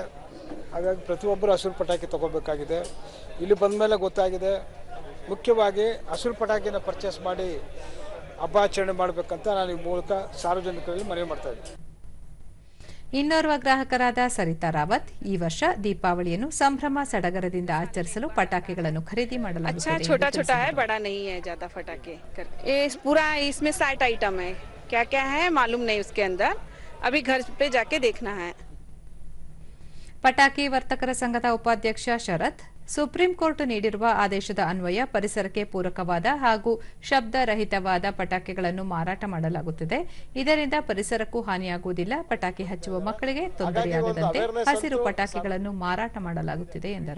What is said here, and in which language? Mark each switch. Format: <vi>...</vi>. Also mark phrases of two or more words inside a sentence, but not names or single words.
<kn>ಹಾಗಾಗಿ ಪ್ರತಿಯೊಬ್ಬರು ಹಸಿರು ಪಟಾಕಿ ತಗೋಬೇಕಾಗಿದೆ. ಇಲ್ಲಿ ಬಂದ ಮೇಲೆ ಗೊತ್ತಾಗಿದೆ, ಮುಖ್ಯವಾಗಿ ಹಸಿರು ಪಟಾಕಿನ ಪರ್ಚೇಸ್ ಮಾಡಿ ಹಬ್ಬ ಆಚರಣೆ ಮಾಡಬೇಕಂತ ನಾನು ಈ ಮೂಲಕ ಸಾರ್ವಜನಿಕರಲ್ಲಿ ಮನವಿ ಮಾಡ್ತಾ ಇದ್ದೀನಿ. ಇನ್ನೋರ್ವ ಗ್ರಾಹಕರಾದ ಸರಿತಾ ರಾವತ್ ಈ ವರ್ಷ ದೀಪಾವಳಿಯನ್ನು ಸಂಭ್ರಮ ಸಡಗರದಿಂದ ಆಚರಿಸಲು ಪಟಾಕಿಗಳನ್ನು ಖರೀದಿ ಮಾಡಲಾಗುತ್ತದೆ.</kn> <hi>अच्छा छोटा छोटा है, बड़ा नहीं है ज्यादा पटाखे। ये पूरा इसमें 60 आइटम है, क्या क्या है मालूम नहीं उसके अंदर, अभी घर पे जाके देखना है.</hi> <kn>ಪಟಾಕಿ ವರ್ತಕರ ಸಂಘದ ಉಪಾಧ್ಯಕ್ಷ ಶರತ್ ಸುಪ್ರೀಂ ಕೋರ್ಟ್ ನೀಡಿರುವ ಆದೇಶದ ಅನ್ವಯ ಪರಿಸರಕ್ಕೆ ಪೂರಕವಾದ ಹಾಗೂ ಶಬ್ದರಹಿತವಾದ ಪಟಾಕಿಗಳನ್ನು ಮಾರಾಟ ಮಾಡಲಾಗುತ್ತದೆ. ಇದರಿಂದ ಪರಿಸರಕ್ಕೂ ಹಾನಿಯಾಗುವುದಿಲ್ಲ. ಪಟಾಕಿ ಹಚ್ಚುವ ಮಕ್ಕಳಿಗೆ ತೊಂದರೆಯಾಗದಂತೆ ಹಸಿರು ಪಟಾಕಿಗಳನ್ನು ಮಾರಾಟ ಮಾಡಲಾಗುತ್ತಿದೆ ಎಂದರು.</kn>